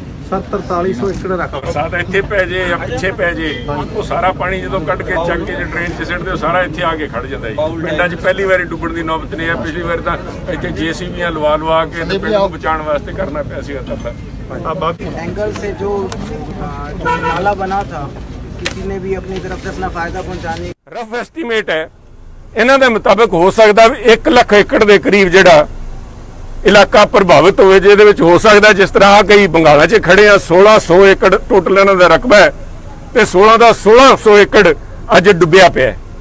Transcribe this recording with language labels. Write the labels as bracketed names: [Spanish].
[Punjabi] 4300 ਏਕੜ ਰੱਖ ਬਰਸਾਤ ਇੱਥੇ ਪੈ ਜੇ ਜਾਂ ਪਿੱਛੇ ਪੈ ਜੇ, ਉਹ ਸਾਰਾ ਪਾਣੀ ਜਦੋਂ ਕੱਢ ਕੇ ਚੱਕ ਕੇ ਡਰੇਨ 'ਚ ਸਿੱਟਦੇ, ਉਹ ਸਾਰਾ ਇੱਥੇ ਆ ਕੇ ਖੜ ਜਾਂਦਾ ਜੀ। ਪਿੰਡਾਂ 'ਚ ਪਹਿਲੀ ਵਾਰੀ ਡੁੱਬਣ ਦੀ ਨੌਬਤ ਨਹੀਂ ਆ, ਪਿਛਲੀ ਵਾਰ ਤਾਂ ਇੱਥੇ JCBਆਂ ਲਵਾ ਕੇ ਤੇ ਪਿੰਡ ਨੂੰ ਬਚਾਉਣ ਵਾਸਤੇ ਕਰਨਾ ਪਿਆ ਸੀ। [Hindi] एंगल से जो नाला बना था, किसी ने भी अपनी तरफ से अपना फायदा पहुंचाने। [Punjabi] ਰਫ ਐਸਟੀਮੇਟ ਹੈ ਇਹਨਾਂ ਦੇ ਮੁਤਾਬਕ ਹੋ ਸਕਦਾ ਵੀ 1 ਲੱਖ ਏਕੜ ਦੇ ਕਰੀਬ ਜਿਹੜਾ ਇਲਾਕਾ ਪ੍ਰਭਾਵਿਤ ਹੋਵੇ, ਜਿਹਦੇ ਵਿੱਚ ਹੋ ਸਕਦਾ ਜਿਸ ਤਰ੍ਹਾਂ ਕਈ ਬੰਗਾਲਾਂ 'ਚ ਖੜੇ ਆ 1600 ਏਕੜ ਟੋਟਲ ਇਹਨਾਂ ਦਾ ਰਕਬਾ ਹੈ ਤੇ 16 ਦਾ 1600 ਏਕੜ ਅੱਜ ਡੁੱਬਿਆ ਪਿਆ।